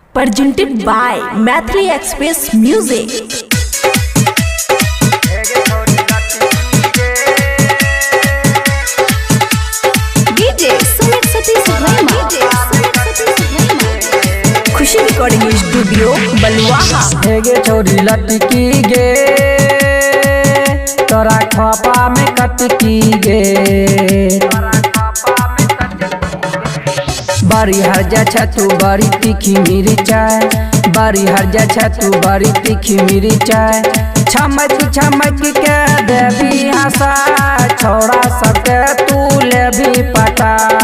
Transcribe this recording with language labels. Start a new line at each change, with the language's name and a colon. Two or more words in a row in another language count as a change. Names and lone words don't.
English: presented by Mathri Express Music. DJ Sumit Satish Rema.
Maithili: खुशी रिकॉर्डिंग स्टूडियो बलुआहा। हेगे छोरी लटकी गे तोरा खोपा में कटकी गे बड़ी हरजा छतु बड़ी तीखी मिर्चाई बड़ी हरजा छतु बड़ी तीखी मिर्चाई छमक छमक के देवी हंसा छोड़ा सबके तू ले भी पता